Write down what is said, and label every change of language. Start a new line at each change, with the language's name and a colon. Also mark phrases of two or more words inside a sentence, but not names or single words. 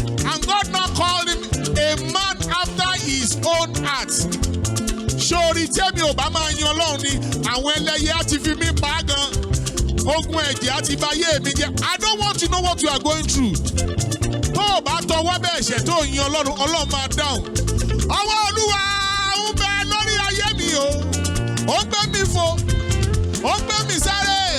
English: And God now called him a man after his own heart.
Yoruba: Ṣé orí tẹ́mi ò bá máa yan Ọlọ́run ni, àwọn ẹlẹ́yẹ á ti fi mí pa á gan. Ogun ẹ̀jẹ̀ á ti ba ayé mi jẹ́.
English: I don't want to know what you are going through.
Yoruba: Tó o bá tọwọ́ bẹ̀ ẹ̀ṣẹ̀ tó yin Ọlọ́run, Ọlọ́run máa dáhùn. Ọwọ́ Olúwa ń bẹ lórí ayé mi o. Ó ń gbé mi fò. Ó ń gbé mi sáré.